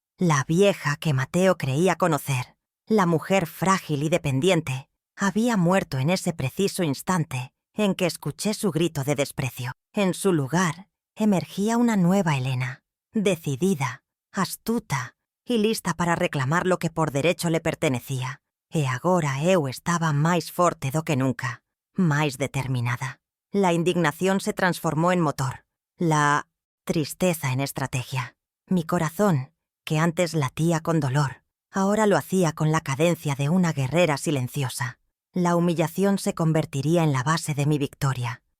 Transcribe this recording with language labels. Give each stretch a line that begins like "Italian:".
Spanish: La vieja que Mateo creía conocer, la mujer frágil y dependiente, había muerto en ese preciso instante en que escuché su grito de desprecio. En su lugar, emergía una nueva Elena, decidida, astuta y lista para reclamar lo que por derecho le pertenecía.
Galician: E agora eu estaba máis forte do que nunca, máis determinada.
Spanish: La indignación se transformó en motor, la tristeza en estrategia. Mi corazón, que antes latía con dolor, ahora lo hacía con la cadencia de una guerrera silenciosa. La humillación se convertiría en la base de mi victoria.